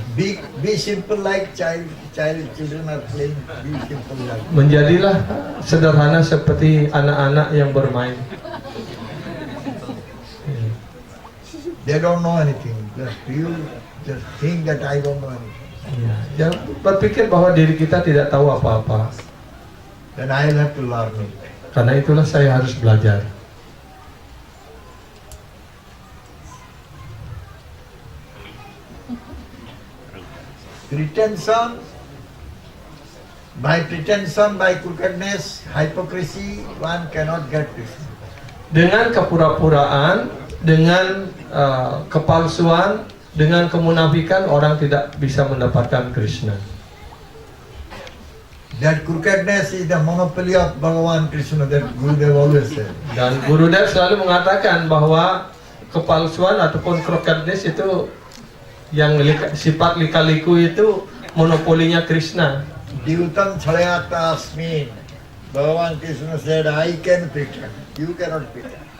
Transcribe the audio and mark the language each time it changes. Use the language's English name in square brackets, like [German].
[English] Be simple like children are playing. Be simple like. [Indonesian] Menjadilah sederhana seperti anak-anak yang bermain. [English] They don't know anything. You just think that I don't know anything. [Indonesian] Ya, berpikir bahwa diri kita tidak tahu apa-apa. [English] Then I'll have to learn it. [Indonesian] Karena itulah saya harus belajar. [English] Pretension, by crookedness, hypocrisy, one cannot get Krishna. [Indonesian] Dengan kepura-puraan, dengan kepalsuan, dengan kemunafikan, orang tidak bisa mendapatkan Krishna. [English] That crookedness is the monopoly of Bhagavan Krishna, that Gurudev always said. [Indonesian] Dan Gurudev selalu mengatakan bahwa kepalsuan ataupun crookedness itu, yang sifat lika-liku itu monopolinya Krishna. [Sanskrit] Diutam Chhalayata Asmin. [English] Bhagavan Krishna said, I can pretend, you cannot pretend.